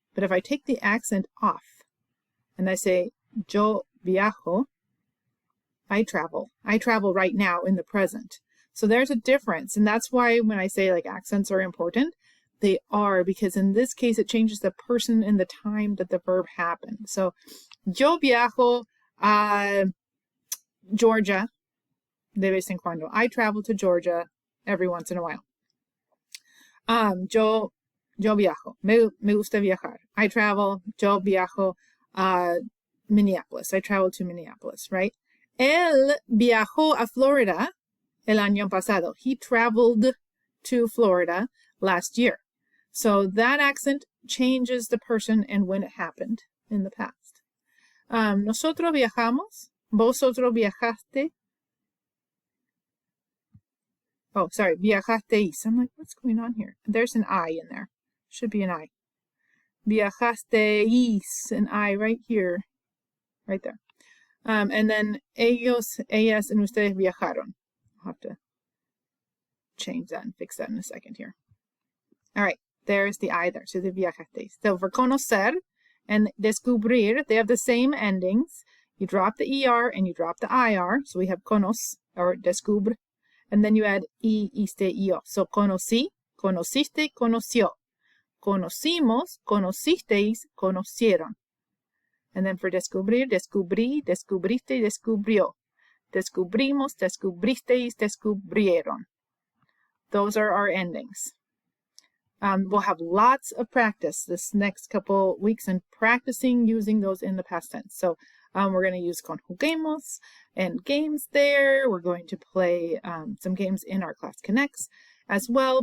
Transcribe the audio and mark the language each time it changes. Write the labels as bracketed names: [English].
[English] But if I take the accent off and I say [Spanish] yo viajo, [English] I travel. I travel right now in the present. So there's a difference, and that's why when I say like accents are important, they are, because in this case it changes the person and the time that the verb happened. [Spanish] So yo viajo a Georgia de vez en cuando. [English] I travel to Georgia every once in a while. [Spanish] Yo viajo. Me gusta viajar. [English] I travel. [Spanish] Yo viajo a Minneapolis. [English] I travel to Minneapolis, right? [Spanish] Él viajó a Florida el año pasado. [English] He traveled to Florida last year. So that accent changes the person and when it happened in the past. [Spanish] Nosotros viajamos. Vosotros viajaste. [English] Oh, sorry, viajasteis. I'm like, what's going on here? There's an I in there. Should be an I. Viajasteis, an I right here. Right there. And then ellos, ellas, and ustedes viajaron. I'll have to change that and fix that in a second here. All right, there's the I there. So the viajasteis. So for conocer and descubrir, they have the same endings. You drop the ER and you drop the IR. So we have conos, or descubre. And then you add iste, yo. [Spanish] So conocí, conociste, conoció. Conocimos, conocisteis, conocieron. [English] And then for [Spanish] descubrir, descubrí, descubriste, descubrió. Descubrimos, descubristeis, descubrieron. [English] Those are our endings. We'll have lots of practice this next couple weeks and practicing using those in the past tense. So we're going to use conjuguemos and games there. We're going to play some games in our Class Connects as well.